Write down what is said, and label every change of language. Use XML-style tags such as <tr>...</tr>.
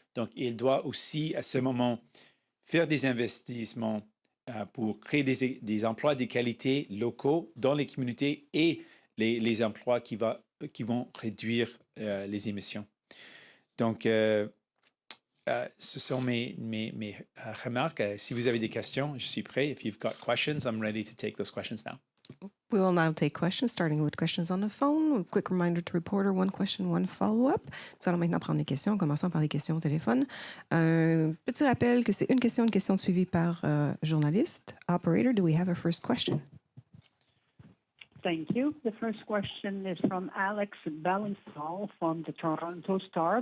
<fr>Donc, il doit aussi, à ce moment, faire des investissements pour créer des emplois de qualité locaux dans les communautés et les emplois qui vont réduire les émissions. Donc, ce sont mes remarques. Si vous avez des questions, je suis prêt.</fr> <en>If you've got questions, I'm ready to take those questions now. We will now take questions, starting with questions on the phone. A quick reminder to reporter, one question, one follow-up.</en> <fr>Nous allons maintenant prendre les questions, commençant par les questions au téléphone. Un petit rappel que c'est une question suivie par journaliste.</fr> <en>Operator, do we have a first question? Thank you. The first question is from Alex Ballinthal from the Toronto Star.</en>